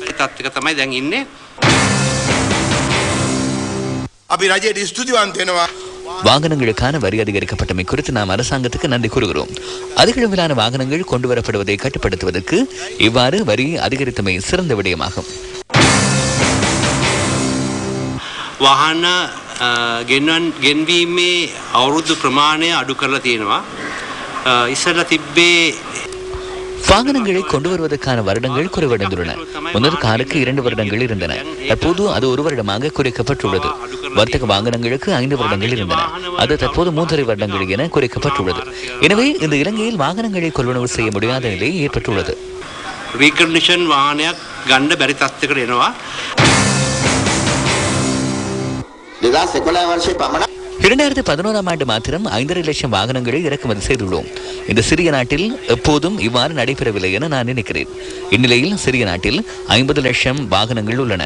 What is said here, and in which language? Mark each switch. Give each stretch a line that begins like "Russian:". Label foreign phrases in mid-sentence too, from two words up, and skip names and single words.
Tamil: வாகனங்களுக்கான வரி அதிகரிக்கப்பட்டமை குறித்து நாம் அரசாங்கத்துக்கு நன்றி கூறுகிறோம். அதிக அளவிலான வாகனங்கள் கொண்டு வரப்படுவதை கட்டுப்படுத்துவதற்கு இவ்வாறு வரி அதிகரித்தமை சிறந்த விடயமாகும்.
Sinhala: වාහන ගෙන්වීමේ අවුරුදු ප්‍රමාණය අඩු කරලා තියෙනවා. ඉස්සරලා තිබ්බේ
Tamil: வாகனங்களை கொண்டு வருவதற்கான வருடங்கள் குறைவடைந்துள்ளன. முன்னர் காருக்கு 2 வருடங்கள் இருந்தன. தற்போது அது 1 வருடமாக குறைக்கப்பட்டுள்ளது. வர்த்தக வாகனங்களுக்கு 5 வருடங்கள் இருந்தன. அது தற்போது 3.5 வருடங்கள் என குறைக்கப்பட்டுள்ளது. எனவே இந்த இலங்கையில் வாகனங்களை கொள்வனவு செய்ய முடியாத நிலை ஏற்பட்டுள்ளது.
Sinhala: ரீகண்டிஷன் வாகனයක් ගන්න බැරි තත්ත්වයකට එනවා.
Tamil: 2011ஆம் ஆண்டு மாத்திரம் 5.5 லட்சம் வாகனங்களை இறக்குமதி செய்துள்ளோம். இந்த சிறிய நாட்டில் எப்போதும் இவ்வாறு நடைபெறவில்லை என நான் நினைக்கிறேன். இந்நிலையில் சிறிய நாட்டில் 50 லட்சம் வாகனங்கள் உள்ளன.